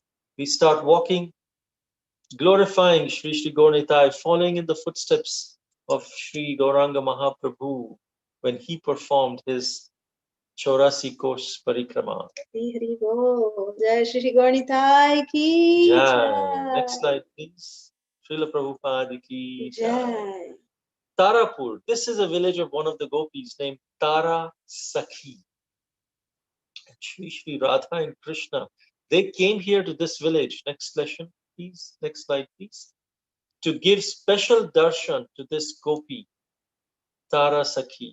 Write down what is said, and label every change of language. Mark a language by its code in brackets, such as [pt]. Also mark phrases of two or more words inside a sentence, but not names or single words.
[en] We start walking, glorifying Sri Sri Gauranitai, following in the footsteps of Sri Gauranga Mahaprabhu when he performed his 84 Kosh Parikrama. [hi] जय श्री गौरनिताई की जय. [en] Next slide, please. [hi] श्रील प्रभुपाद की जय. [en] Tarapur. This is a village of one of the gopis named Tara Sakhi. Shri Shri Radha and Krishna, they came here to this village. Next lesson, please. Next slide, please. To give special darshan to this gopi, Tara Sakhi.